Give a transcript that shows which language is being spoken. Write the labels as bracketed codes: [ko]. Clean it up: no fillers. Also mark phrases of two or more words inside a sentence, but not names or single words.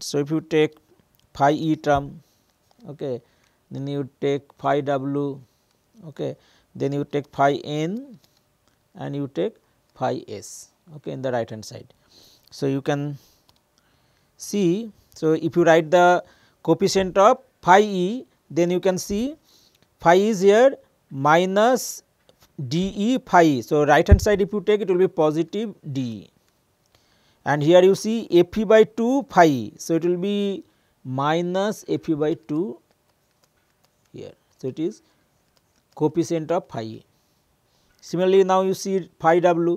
[en] So, if you take phi e term, okay, then you take phi w, okay, then you take phi n and you take phi s, okay, in the right hand side. So, you can see, so if you write the coefficient of phi e, then you can see phi is here minus d e phi e. So, right hand side if you take, it will be positive d e, and here you see f e by 2 phi e. So, it will be minus f e by 2 here. So, it is coefficient of phi e. Similarly, now you see phi w.